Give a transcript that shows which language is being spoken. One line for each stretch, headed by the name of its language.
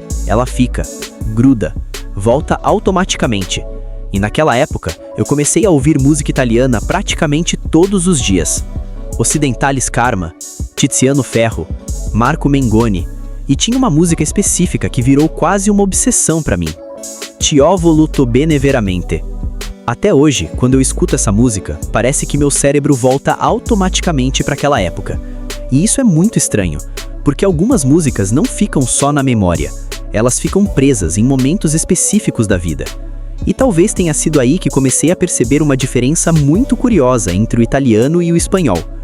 Portuguese: Ela fica, gruda, volta automaticamente. E naquela época, eu comecei a ouvir música italiana praticamente todos os dias. Occidentalis Karma, Tiziano Ferro, Marco Mengoni, e tinha uma música específica que virou quase uma obsessão para mim.
Italian: Ti ho voluto bene veramente.
Portuguese: Até hoje, quando eu escuto essa música, parece que meu cérebro volta automaticamente para aquela época. E isso é muito estranho, porque algumas músicas não ficam só na memória, elas ficam presas em momentos específicos da vida. E talvez tenha sido aí que comecei a perceber uma diferença muito curiosa entre o italiano e o espanhol.